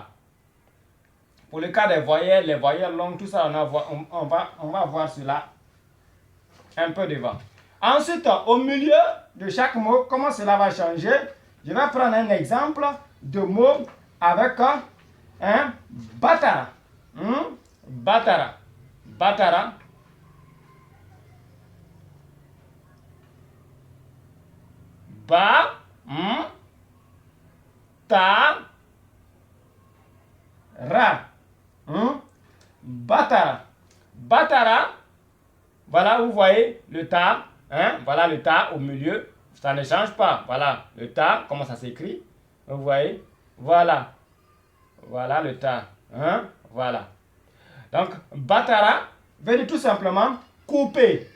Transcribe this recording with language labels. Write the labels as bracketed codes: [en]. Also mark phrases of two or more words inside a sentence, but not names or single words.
[fr] Pour le cas des voyelles, les voyelles longues, tout ça, on va voir cela un peu devant. Ensuite, au milieu de chaque mot, comment cela va changer? Je vais prendre un exemple de mot avec un batara. Batara. Batara. Ba. Ta. Ra. Batara. Batara. Voilà, vous voyez le ta. Voilà le ta au milieu. Ça ne change pas. Voilà le ta. Comment ça s'écrit? Vous voyez? Voilà. Voilà le ta. Voilà. Donc, batara veut dire tout simplement couper.